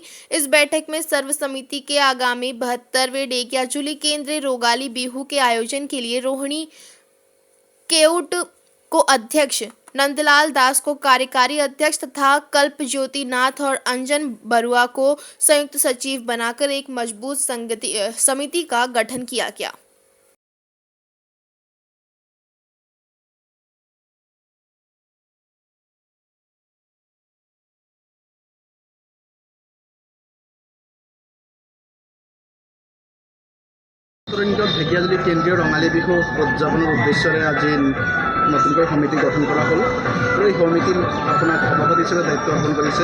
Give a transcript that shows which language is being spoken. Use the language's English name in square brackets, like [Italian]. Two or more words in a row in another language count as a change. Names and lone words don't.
[Hindi] इस बैठक में सर्व समिति के आगामी 72वें डेकियाजुली केंद्रीय रोगाली बिहू के आयोजन के लिए रोहिणी केउट को अध्यक्ष, नंदलाल दास को कार्यकारी अध्यक्ष तथा कल्प ज्योति नाथ और अंजन बरुआ को संयुक्त सचिव बनाकर एक मजबूत समिति का गठन किया गया। [Assamese] ঢেকিয়াজুলি কেন্দ্ৰীয় ৰঙালী বিহু উদযাপনৰ উদ্দেশ্যৰে আজি নতুনকৈ সমিতি গঠন কৰা হ'ল আৰু এই সমিতিৰ আপোনাক সভাপতি হিচাপে দায়িত্ব অৰ্পণ কৰিছে।